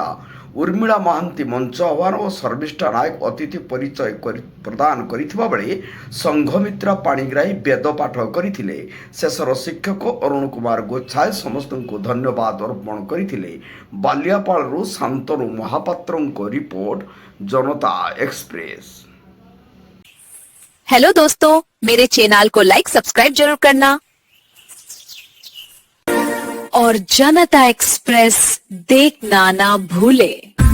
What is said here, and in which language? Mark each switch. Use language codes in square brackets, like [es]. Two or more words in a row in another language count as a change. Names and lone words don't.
[or] ଉର୍ମିଳା ମହାନ୍ତି ମଞ୍ଚ ଆହ୍ୱାନ ଓ ଶର୍ମିଷ୍ଠା ନାୟକ ଅତିଥି ପରିଚୟ ପ୍ରଦାନ କରିଥିବା ବେଳେ ସଂଘମିତ୍ରା ପାଣିଗ୍ରାହୀ ବେଦ ପାଠ କରିଥିଲେ। ଶେଷର ଶିକ୍ଷକ ଅରୁଣ କୁମାର ଗୋଚ୍ଛାଏ ସମସ୍ତଙ୍କୁ ଧନ୍ୟବାଦ ଅର୍ପଣ କରିଥିଲେ। ବାଲିଆପାଳରୁ ଶାନ୍ତନୁ ମହାପାତ୍ରଙ୍କ ରିପୋର୍ଟ, [hi] जनता एक्सप्रेस। हेलो दोस्तों, मेरे चैनल को [en] like subscribe [hi] जरूर करना और जनता एक्सप्रेस देखना ना भूले।